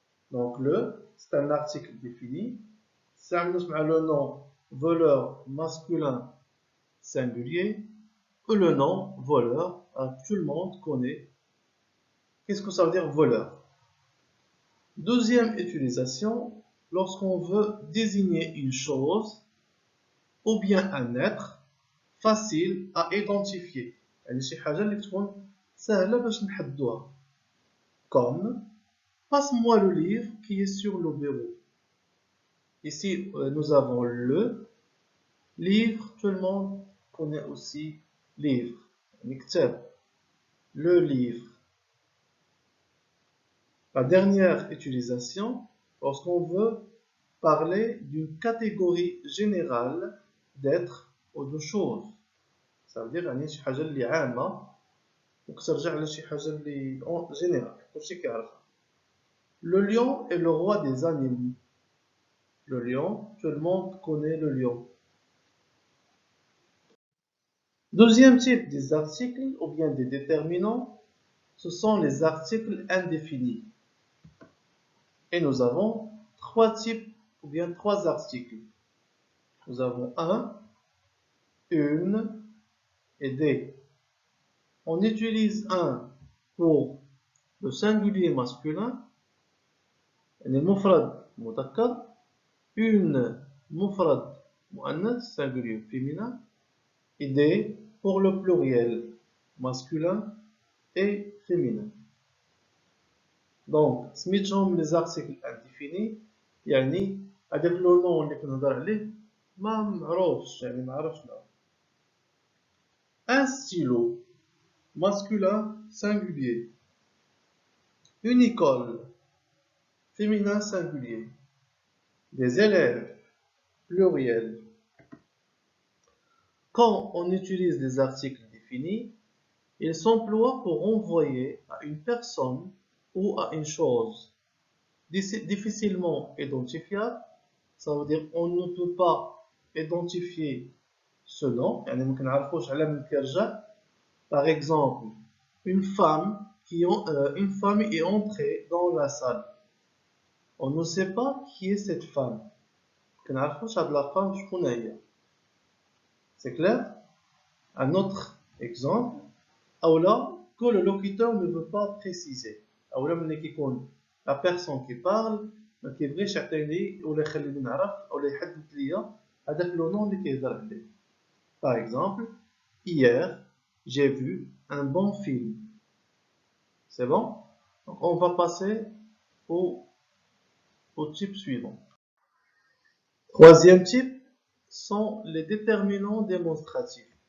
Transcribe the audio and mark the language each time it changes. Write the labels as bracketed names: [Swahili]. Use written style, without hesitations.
[French] Donc le, c'est un article défini. Ça nous met le nom voleur masculin singulier ou le nom voleur, tout le monde connaît. Qu'est-ce que ça veut dire voleur? Deuxième utilisation, lorsqu'on veut désigner une chose ou bien un être facile à identifier. [Arabic] يعني شي حاجة اللي تكون سهلة باش نحدوها. [French] Comme passe-moi le livre qui est sur le bureau. Ici, nous avons le livre. Tout le monde connaît aussi livre. Le livre. La dernière utilisation, lorsqu'on veut parler d'une catégorie générale d'êtres ou de choses. Ça veut dire [Arabic] يعني شي حاجة اللي عامة وكترجع لشي حاجة اللي générale. كلشي كيعرفها. [French] Le lion est le roi des animaux. Le lion, tout le monde connaît le lion. Deuxième type des articles ou bien des déterminants, ce sont les articles indéfinis. Et nous avons trois types ou bien trois articles. Nous avons un, une et des. On utilise un pour le singulier masculin, [Arabic] المفرد مذكر, [French] une [Arabic] مفرد مؤنث [French] singulier féminin, et des pour le pluriel masculin et féminin. [Arabic] Donc سميتهم [French] les articles indéfinis [Arabic] يعني هذاك لو نون اللي كنهضر عليه ما معروفش يعني ما عرفش لا. [French] Un stylo masculin singulier, une école féminin singulier, des élèves pluriel. Quand on utilise des articles définis, ils s'emploient pour renvoyer à une personne ou à une chose difficilement identifiable. Ça veut dire on ne peut pas identifier ce nom, [Arabic] يعني ما كنعرفوش على من كيرجع. [French] Par exemple, une femme une femme est entrée dans la salle. On ne sait pas qui est cette femme. [Arabic] كنعرفوش هاد [French] la femme [Arabic] شكون هي. [French] C'est clair? Un autre exemple, [Arabic] أو لا [French] que le locuteur ne veut pas préciser. [Arabic] أو لا ملي كيكون [French] la personne qui parle [Arabic] ما كيبغيش يعطيني ولا يخليني نعرف ولا يحدد ليا هذاك لو نون اللي كيهضر عليه. [French] Par exemple, hier, j'ai vu un bon film. C'est bon? Donc, on va passer au type suivant. Troisième type sont les déterminants démonstratifs.